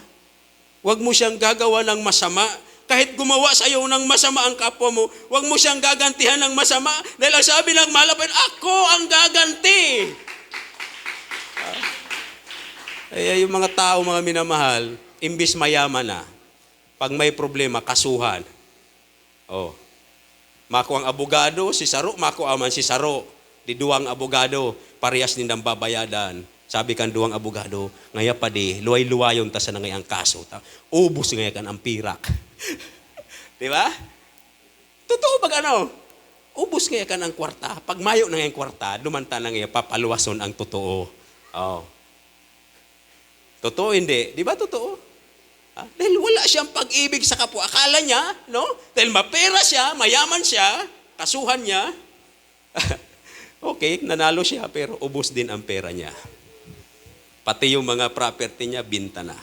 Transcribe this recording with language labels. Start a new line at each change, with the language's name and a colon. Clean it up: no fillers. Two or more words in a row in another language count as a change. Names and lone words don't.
Filipino: Huwag mo siyang gagawa ng masama. Kahit gumawa sa iyo ng masama ang kapwa mo, huwag mo siyang gagantihan ng masama. Dahil ang sabi ng malapit, ako ang gaganti. Ay, yung mga tao, mga minamahal, imbis mayaman na, pag may problema, kasuhan. Oh.
Bikol: Mako ang abogado, si Saro, mako aman si Saro. Di duwang abogado, parehas din ang babayadan. Sabi kan duwang abogado, ngaya pa di, luway-luwayon ta sa nangayang kaso. Ubus ngaya kan ang pirak. Di ba? Totoo ba ano? Ubus ngaya kan ang kwarta. Pag mayo na ngayang kwarta, dumanta na ngaya, papaluwason ang totoo. Oh.
Filipino: Totoo hindi? Di ba totoo? Dahil wala siyang pag-ibig sa kapwa. Akala niya, no? Dahil mapera siya, mayaman siya, kasuhan niya. Okay, nanalo siya, pero ubos din ang pera niya. Pati yung mga property niya, binta na.